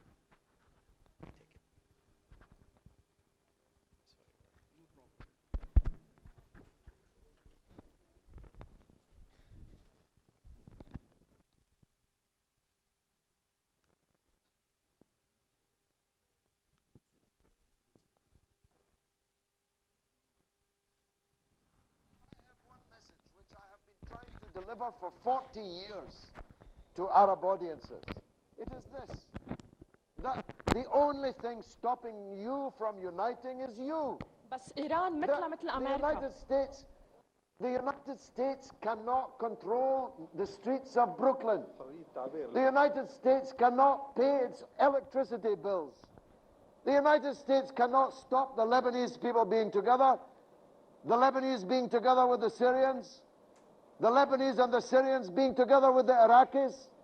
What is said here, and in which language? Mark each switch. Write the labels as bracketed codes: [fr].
[en] Take it. No problem. Deliver for 40 years to Arab audiences. It is this, that the only thing stopping you from uniting is you. [ar] بس إيران مثلها مثل أمريكا. [en] The United States cannot control the streets of Brooklyn. The United States cannot pay its electricity bills. The United States cannot stop the Lebanese people being together. The Lebanese being together with the Syrians, the Lebanese and the Syrians being together with the Iraqis.